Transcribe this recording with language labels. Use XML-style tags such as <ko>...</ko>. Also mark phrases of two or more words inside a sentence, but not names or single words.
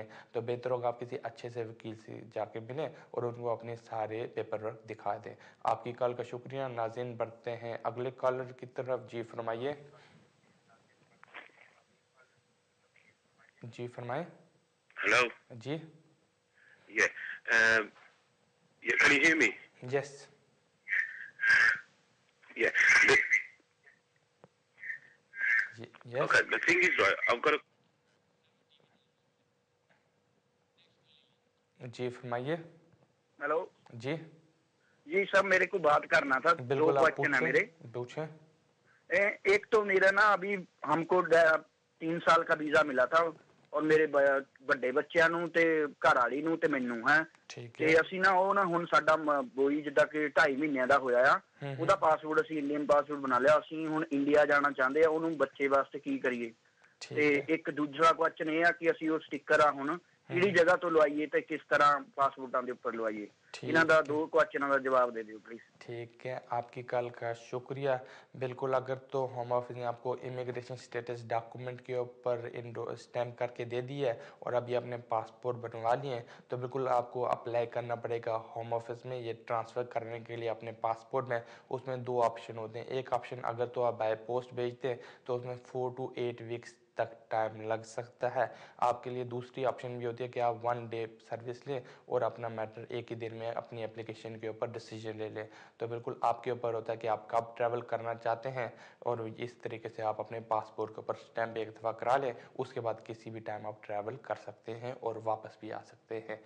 <ur>تو بہتر ہوگا آپ کسی اچھے سے وکیل سے جا کے ملیں اور ان کو اپنے سارے پیپر ورک دکھا دیں. آپ کی کال کا شکریہ. ناظرین بڑھتے ہیں اگلے کالر کی طرف. جی فرمائیے. جی فرمائیں. ہلو. جی.</ur> <en>Can you hear me? Yes. Yeah. Yes. Okay, the thing is, right, I've got a...</en> <ur>جی فرمائیے. ہلو. جی. جی سر, میرے کو بات کرنا تھا. بالکل دو کوشچن ہے میرے. پوچھیں. ایک تو میرا نا ابھی ہم کو 3 سال کا ویزا ملا تھا, اور میرے</ur> <pa>ਵੱਡੇ ਬੱਚਿਆਂ ਨੂੰ ਤੇ ਘਰ ਵਾਲੀ ਨੂੰ ਤੇ ਮੈਨੂੰ ਹੈ. ਤੇ ਅਸੀਂ ਨਾ ਉਹ ਨਾ ਹੁਣ ਸਾਡਾ ਬੋਈ ਜਿੱਦਾਂ ਕਿ 2.5 ਮਹੀਨਿਆਂ ਦਾ ਹੋਇਆ ਆ, ਉਹਦਾ ਪਾਸਪੋਰਟ ਅਸੀਂ</pa> <en>Indian passport</en> <pa>ਬਣਾ ਲਿਆ. ਅਸੀਂ ਹੁਣ ਇੰਡੀਆ ਜਾਣਾ ਚਾਹੁੰਦੇ ਆ, ਉਹਨੂੰ ਬੱਚੇ ਵਾਸਤੇ ਕੀ ਕਰੀਏ? ਤੇ ਇੱਕ ਦੂਸਰਾ ਕੁਐਸਚਨ ਇਹ ਆ ਕਿ ਅਸੀਂ ਉਹ ਸਟicker ਆ ਹੁਣ ਕਿਹੜੀ ਜਗ੍ਹਾ ਤੋਂ ਲਵਾਈਏ ਤੇ ਕਿਸ ਤਰ੍ਹਾਂ ਪਾਸਪੋਰਟਾਂ ਦੇ ਉੱਪਰ ਲਵਾਈਏ? ਇਹਨਾਂ ਦਾ 2 ਕੁਐਸਚਨਾਂ ਦਾ جواب دے دیو پلیز.</pa> <ur>ٹھیک ہے. آپ کی کال کا شکریہ. بالکل, اگر تو ہوم آفس نے آپ کو</ur> <en>immigration status document</en> <ur>کے اوپر اسٹیمپ کر کے دے دی ہے اور ابھی آپ نے پاسپورٹ بنوا لیے ہیں, تو بالکل آپ کو اپلائی کرنا پڑے گا ہوم آفس میں یہ ٹرانسفر کرنے کے لیے اپنے پاسپورٹ میں. اس میں 2 آپشن ہوتے ہیں. ایک آپشن اگر تو آپ</ur> <en>by post</en> <ur>بھیجتے ہیں تو اس میں</ur> <en>4 to 8 weeks</en> <ur>تک ٹائم لگ سکتا ہے آپ کے لیے. دوسری آپشن بھی ہوتی ہے کہ آپ</ur> <en>1 day service</en> <ur>لیں اور اپنا میٹر ایک ہی دن میں اپنی اپلیکیشن کے اوپر ڈیسیجن لے لیں. تو بالکل آپ کے اوپر ہوتا ہے کہ آپ کب ٹریول کرنا چاہتے ہیں, اور اس طریقے سے آپ اپنے پاسپورٹ کے اوپر اسٹیمپ ایک دفعہ کرا لیں, اس کے بعد کسی بھی ٹائم آپ ٹریول کر سکتے ہیں اور واپس بھی آ سکتے ہیں.</ur>